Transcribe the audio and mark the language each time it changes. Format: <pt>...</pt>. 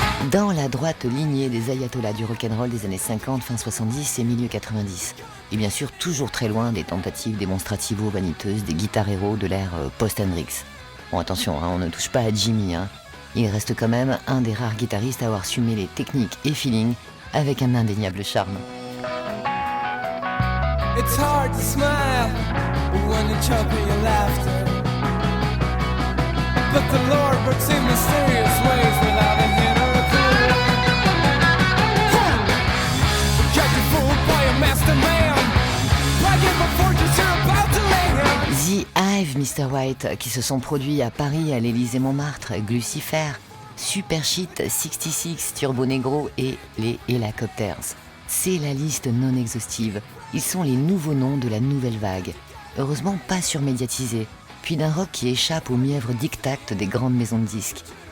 <fr>Dans la droite lignée des ayatollahs du rock'n'roll des années 50, fin 70 et milieu 90. Et bien sûr toujours très loin des tentatives démonstrativo-vaniteuses des guitar héros de l'ère post-Hendrix. Bon attention, on ne touche pas à Jimmy. Il reste quand même un des rares guitaristes à avoir su mêler technique et feeling avec un indéniable charme.</fr> <en>It's hard to smile when you choke in your laughter. But the Lord works in mysterious ways without a hint or a clue. Got you fooled by a master man. Bragging before you're about to land.</en> <fr>The Hive, Mr. White, qui se sont produits à Paris, à l'Élysée-Montmartre, Glucifer, Super Shit, 66, Turbo Negro et les Helicopters. C'est la liste non exhaustive. Ils sont les nouveaux noms de la nouvelle vague. Heureusement pas surmédiatisés, puis d'un rock qui échappe aux mièvres diktats des grandes maisons de disques.</fr>